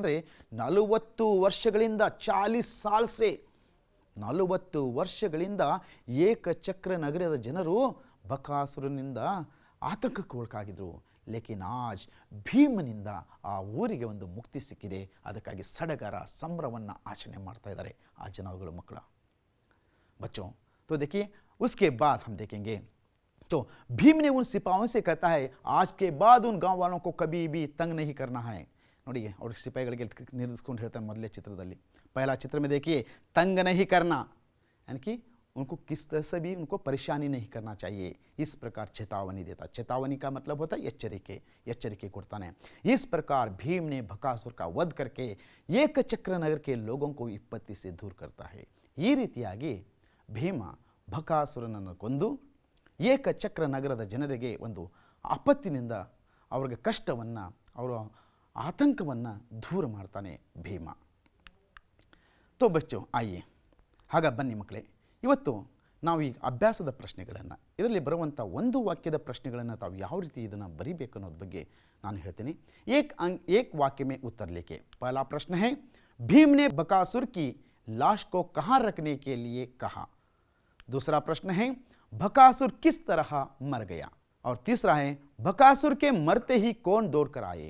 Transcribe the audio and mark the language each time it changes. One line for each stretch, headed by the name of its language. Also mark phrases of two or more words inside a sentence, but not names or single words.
Kannada: ಯಾಕಂದರೆ 40 ವರ್ಷಗಳಿಂದ 40
Hindi: साल से
Kannada: 40 ವರ್ಷಗಳಿಂದ ಏಕಚಕ್ರ ನಗರದ ಜನರು ಬಕಾಸುರನಿಂದ ಆತಂಕಕ್ಕೆ ಒಳಗಾಗಿದ್ರು.
Hindi: लेकिन आज
Kannada: ಭೀಮನಿಂದ ಆ ಊರಿಗೆ ಒಂದು ಮುಕ್ತಿ ಸಿಕ್ಕಿದೆ. ಅದಕ್ಕಾಗಿ ಸಡಗರ ಸಂಭ್ರಮವನ್ನು ಆಚರಣೆ ಮಾಡ್ತಾ ಇದ್ದಾರೆ ಆ ಜನಗಳು ಮಕ್ಕಳ.
Hindi: बच्चों तो देखिए उसके बाद हम देखेंगे तो भीम ने उन सिपाहियों से कहता है आज के बाद उन गांव वालों को कभी भी तंग नहीं करना है.
Kannada: ನೋಡಿ ಅವ್ರ ಸಿಪಾಯಿಗಳಿಗೆ ನಿರ್ದೇಶಿಸ್ಕೊಂಡು ಹೇಳ್ತಾರೆ ಮೊದಲೇ ಚಿತ್ರದಲ್ಲಿ.
Hindi: पहला चित्र में देखिए तंग नहीं करना यानी कि उनको किस तरह से भी उनको परेशानी नहीं करना चाहिए. इस प्रकार चेतावनी देता. चेतावनी का मतलब होता है
Kannada: ಎಚ್ಚರಿಕೆ ಕೊಡ್ತಾನೆ.
Hindi: इस प्रकार भीम ने बकासुर का वध करके ಏಕಚಕ್ರ नगर के लोगों को विपत्ति से दूर करता है.
Kannada: ಈ ರೀತಿಯಾಗಿ ಭೀಮ ಬಕಾಸುರನನ್ನು ಕೊಂದು ಏಕಚಕ್ರ ನಗರದ ಜನರಿಗೆ ಒಂದು ಆಪತ್ತಿನಿಂದ ಅವರಿಗೆ ಕಷ್ಟವನ್ನು ಅವರ ಆತಂಕವನ್ನು ದೂರ ಮಾಡ್ತಾನೆ ಭೀಮ.
Hindi: तो बच्चो आए
Kannada: ಹಾಗ ಬನ್ನಿ ಮಕ್ಕಳೇ, ಇವತ್ತು ನಾವು ಈ ಅಭ್ಯಾಸದ ಪ್ರಶ್ನೆಗಳನ್ನು ಇದರಲ್ಲಿ ಬರುವಂಥ ಒಂದು ವಾಕ್ಯದ ಪ್ರಶ್ನೆಗಳನ್ನು ತಾವು ಯಾವ ರೀತಿ ಇದನ್ನು ಬರೀಬೇಕು ಅನ್ನೋದ್ರ ಬಗ್ಗೆ ನಾನು ಹೇಳ್ತೀನಿ.
Hindi: एक वाक्य में उत्तर लिखे. पहला प्रश्न है भीम ने बकासुर की लाश को कहाँ रखने के लिए कहा. दूसरा प्रश्न है बकासुर किस तरह मर गया. और तीसरा है बकासुर के मरते ही कौन दौड़ कर आए.